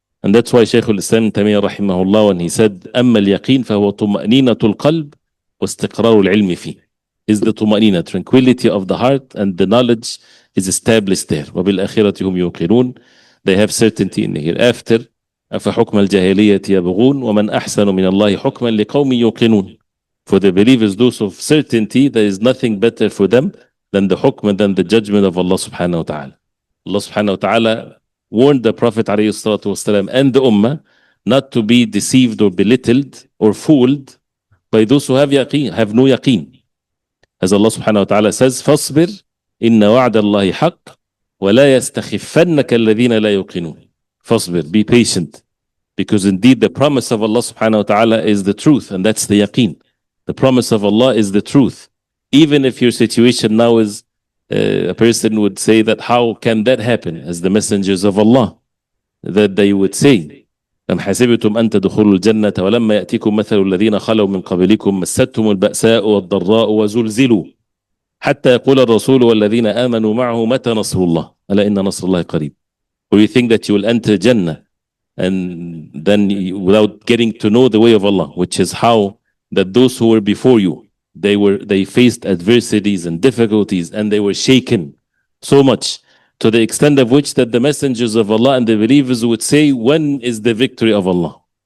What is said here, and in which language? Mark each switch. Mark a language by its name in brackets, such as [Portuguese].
[English] And that's why Shaykh al-Islam Tamiya rahimahullah, when he said, [Arabic] أما اليقين فهو طمأنينة القلب واستقرار العلم فيه. [English] Is the طمأنينة, tranquility of the heart, and the knowledge is established there. [Arabic] وبالآخرة هم يوقنون. [English] They have certainty in the hereafter. [Arabic] أفحكم الجاهلية يبغون ومن أحسن من الله حكما لقوم يوقنون. [English] For the believers, those of certainty, there is nothing better for them than the hukm, than the judgment of Allah subhanahu wa ta'ala. Allah subhanahu wa ta'ala warned the Prophet alayhi salatu wasalam and the Ummah not to be deceived or belittled or fooled by those who have yaqeen, have no yaqeen. As Allah subhanahu wa ta'ala says, [Arabic] فَاصْبِرْ إِنَّ وَعْدَ اللَّهِ حَقٌّ وَلَا يَسْتَخِفَّنَّكَ الَّذِينَ لَا يُوقِنُونَ. [English] فَاصْبِرْ, be patient. Because indeed the promise of Allah subhanahu wa ta'ala is the truth, and that's the yaqeen. The promise of Allah is the truth. Even if your situation now is, a person would say [Arabic] that how can that happen, as the messengers of Allah, that they would say, أم حسبتم أن تدخلوا الجنة ولما يأتيكم مثل الذين خلوا من قبلكم مستهم البأساء والضراء وزلزلوا حتى يقول الرسول والذين آمنوا معه متى نصر الله ألا إن نصر الله قريب. [English] Or you think that you will enter Jannah and then without getting to know the way of Allah, which is how that those who were before you, they faced adversities and difficulties, and they were shaken so much, to the extent of which that the messengers of Allah and the believers would say, when is the victory of Allah?